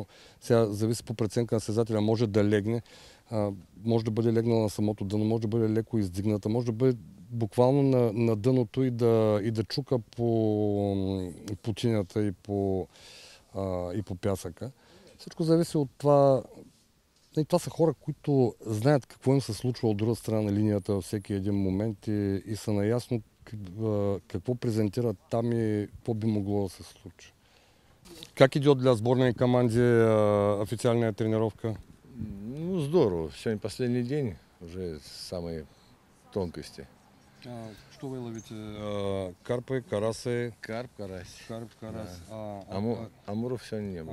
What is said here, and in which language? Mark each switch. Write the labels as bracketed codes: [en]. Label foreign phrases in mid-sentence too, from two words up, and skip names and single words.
[bg] Сега зависи по преценка на състезателя. Може да легне, може да бъде легнала на самото дъно, може да бъде леко издигната, може да бъде буквално на дъното и да чука по чинята и по пясъка. Всичко зависи от това. И това са хора, които знаят какво им се случва от друга страна на линията във всеки един момент и са наясно какво презентират там и какво би могло да се случи. [ru] Как идет для сборной команде официальная тренировка? Ну, здорово. Сегодня последний день, уже самые тонкости. Что вы ловите? Карпы, карасы? Карп, карась. Карп, карась. Да. Амуров сегодня не было.